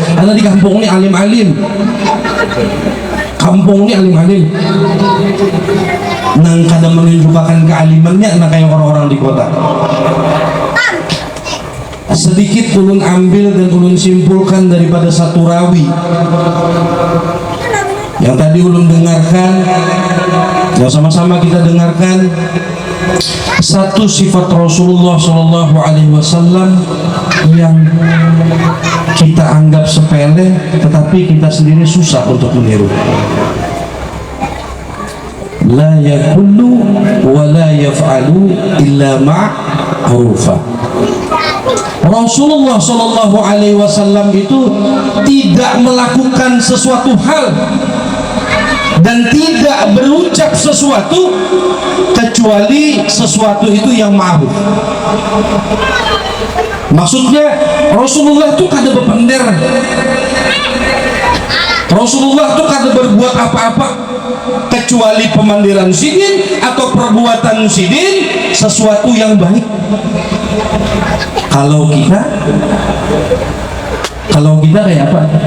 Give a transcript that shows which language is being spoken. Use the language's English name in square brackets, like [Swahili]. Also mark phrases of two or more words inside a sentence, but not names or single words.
[Indonesian] Ada di kampung ini alim-alim. Kampung ini alim-alim. [Banjar] Nang kadang menunjukkan kealimannya nah kayak orang-orang di kota. Sedikit ulun ambil dan ulun simpulkan daripada satu rawi yang tadi ulun dengarkan. [Indonesian] Yang sama-sama kita dengarkan satu sifat Rasulullah [Arabic] صلى الله عليه وسلم [Indonesian] yang kita anggap sepele, tetapi kita sendiri susah untuk meniru. [Arabic] لا يقول ولا يفعل إلا معروفا. [Indonesian] Rasulullah [Arabic] صلى الله عليه وسلم [Indonesian] itu tidak melakukan sesuatu hal dan tidak berucap sesuatu kecuali sesuatu itu yang ma'ruf. [Banjar] Maksudnya Rasulullah itu kada bepender, Rasulullah itu kada berbuat apa-apa kecuali pemandiran sidin atau perbuatan sidin sesuatu yang baik. Kalau kita kayak apa?